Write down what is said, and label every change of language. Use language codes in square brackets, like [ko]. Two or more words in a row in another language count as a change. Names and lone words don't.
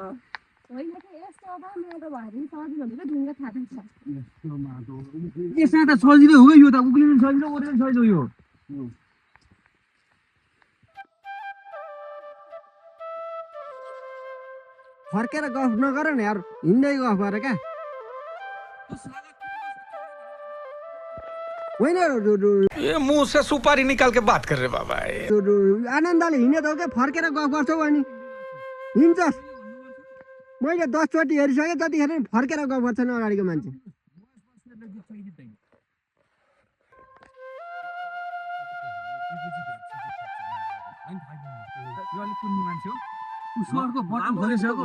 [ne] यसमा त सजिलो हो यो त उक्लिनु सजिलो ओर्लिनु सजिलो यो फर्केर गफ नगर न यार हिँड्दै गफ गर क्या होइन [hi] ये मुंह से सुपारी निकाल के बात कर रहे बाबा [ne] आनन्दले हिँडेको क्या फर्केर गफ गर्छौ अनि हिँड्छस् मैले 10 चोटि हेरिसकेँ त्यतिखेर नि फर्केर गफ गर्छन् अगाडिको मान्छे उसको बटन खोलिसक्यो